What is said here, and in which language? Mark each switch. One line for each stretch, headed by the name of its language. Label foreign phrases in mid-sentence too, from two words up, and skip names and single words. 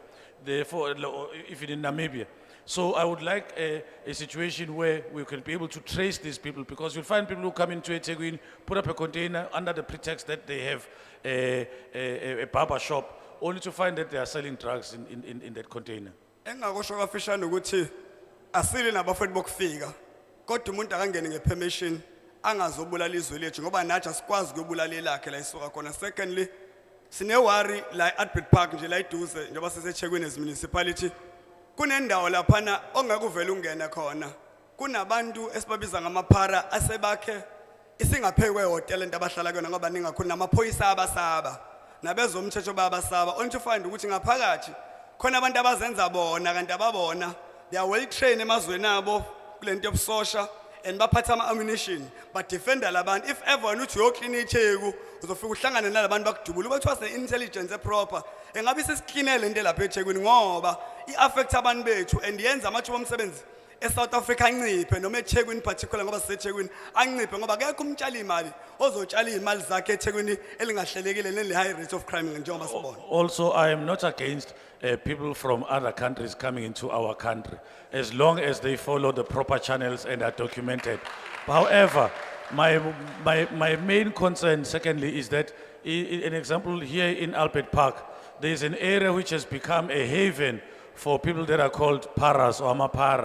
English: Therefore, even in Namibia. So I would like a situation where we can be able to trace these people because you'll find people who come into eThekwini, put up a container under the pretext that they have a barber shop, only to find that they are selling drugs in that container.
Zulu: Engakusho kafishane ukuthi asile nabafethu bokufika kodwa umuntu akangene ngepermission angazobulala izwe lethu ngoba nathi asikwazi ukubulala elakhe la isuka khona. Secondly, sinewari la Albert Park nje la iduze njengoba seseThekwini
English: as municipality
Zulu: kunendawo laphana ongakuvela ungene khona kunabantu esibabiza ngamaphara asebakhe isingaphekwe hotel ento abahlala kuyona ngoba ningakhona namaphoyisa abasaba nabezomthetho babasaba
English: only to find
Zulu: ukuthi ngaphakathi khona abantu abazenza bona kanti ababona
English: they are well
Zulu: trained emazweni abo kulento yobusosha and baphatha ama-ammunition badefenda labantu
English: if ever
Zulu: uthi uyoclean itheku uzofika uhlangane nalabantu bakudubula uba kuthiwa se-intelligence eproper engabe sesiklinele into lapha eThekwini ngoba i-affect abantu bethu and yenza amathuba omsebenzi eSouth Africa anciphe noma eThekwini particular ngoba siseThekwini anciphe ngoba akekho umtshali imali ozotshala izimali zakhe eThekwini elingahlelekile nele-
English: high rate of crime
Zulu: njengoba sibona.
English: Also, I am not against people from other countries coming into our country, as long as they follow the proper channels and are documented. However, my main concern, secondly, is that an example here in Albert Park, there is an area which has become a haven for people that are called paras or amapara.